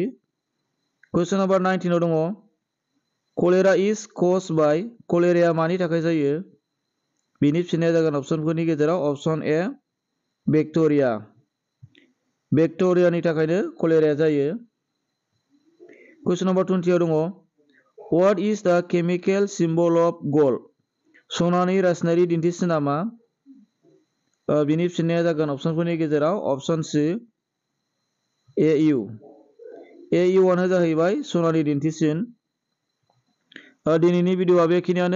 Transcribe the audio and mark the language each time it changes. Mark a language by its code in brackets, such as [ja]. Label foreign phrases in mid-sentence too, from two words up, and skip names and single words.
[brx] कुइसन नम्बर 19 आव दङ [en] cholera is caused by. [brx] कलेराया मानि थाखाय जायो? बिनि फिननाया जागोन अपसनफोरनि गेजेराव [en] option A bacteria. [brx] बेक्टेरियानि थाखायनो कलेराया जायो। कुइसन नम्बर 20 आव दङ [en] what is the chemical symbol of gold? [brx] सनानि रासायनारि दिन्थिसिना मा? बिनि फिननाया जागोन अपसनफोरनि गेजेराव [en] option C AU. [brx] AU आनो जाहैबाय सनानि दिन्थिसिन। दिनैनि भिडिअआ बेखिनियानो।